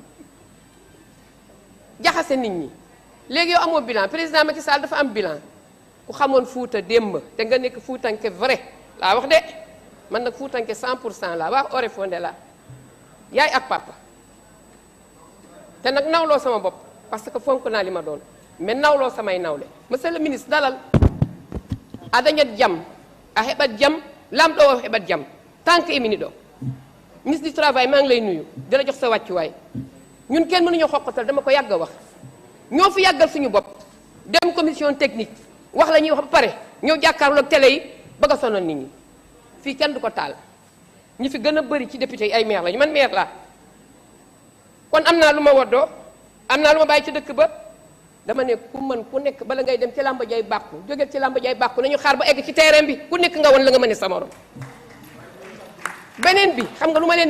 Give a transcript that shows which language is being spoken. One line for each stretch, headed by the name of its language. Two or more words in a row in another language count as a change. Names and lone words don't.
Wolof: jaxase nit ñi léegi yow amoo bilan président Macky Sall dafa am bilan ku xamoon Fuuta démb te nga nekk Fuutanke vrai laa wax de man nag Fuutanke 100% laa wax ore fondé la yaay ak papa te nag nawloo sama bopp
French: parce que
Wolof: fonk naa li ma doon mais nawloo samay nawle
French: monsieur le ministre
Fula: dalal a dañat jam a heɓat jam
Wolof: lamɗo o heɓat jam
French: tant que
Wolof: imini ɗo
French: ministre du travail
Wolof: maa ngi lay nuyu di la jox sa wàccuwaay ñun kenn mënuñu xoqatal dama ko yàgg a wax ñoo fi yàggal suñu bopp dem
French: commission technique
Wolof: wax la ñuy wax ba pare ñëw jàkkaarloog télé yi bëgg a sonal nit ñi fii kenn du ko taal ñi fi gën a bëri ci député yi ay maire lañu man maire laa kon am naa lu ma woddoo am naa lu ma bàyyi ci dëkk ba dama ne ku mën ku nekk bala ngay dem ci làmba jaay bàkku jógeel ci làmba jaay bàkku nañu xaar ba egg ci terrain bi ku nekk nga won la nga mën a sa morom beneen bi xam nga lu ma leen